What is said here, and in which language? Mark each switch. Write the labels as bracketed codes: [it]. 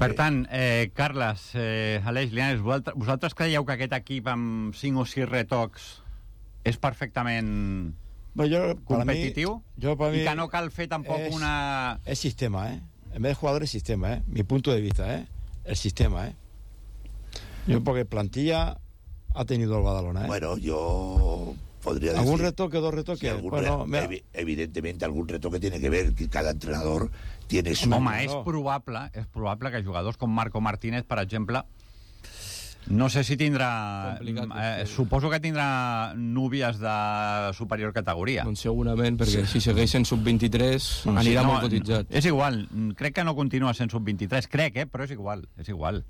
[ca] Per tant, Carles, Aleix, Lianes, vosaltres creieu que aquest equip amb 5 o 6 retocs és perfectament competitiu? Jo, per mi, i que no cal fer tampoc és, una... [es] És sistema, eh? En vez de jugador és sistema, eh? Mi punto de vista, eh? El sistema, eh? [ca] Jo, perquè plantilla [es] ha tenido [ca] el Badalona, eh? Bueno, jo... [es] ¿Algún retoque, dos retoques? Sí, bueno, evidentemente algún retoque tiene que ver, que cada entrenador tiene su... [ca] Home, és probable que jugadors com Marco Martínez, per exemple, no sé si tindrà... suposo que tindrà núvies de superior categoria. Doncs segurament, perquè sí. Si segueix en sub-23 doncs anirà si no, molt cotitzat. No, és igual, crec que no continua sent sub-23, crec, però és igual, és igual.